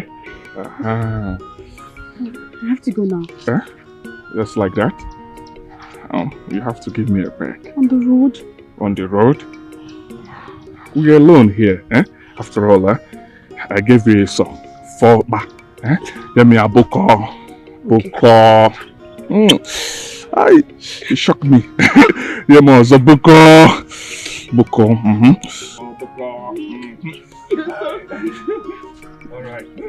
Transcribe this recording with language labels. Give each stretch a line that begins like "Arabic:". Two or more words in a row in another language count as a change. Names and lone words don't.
English: I have to go now. Huh? Just like that? You have to give me a break. On the road? On the road? We're alone here, eh? After all, I gave you a song. For back, eh? Give me a boko. Boko. You shocked me. Yeah, man, so boko. Boko. Boko. All right.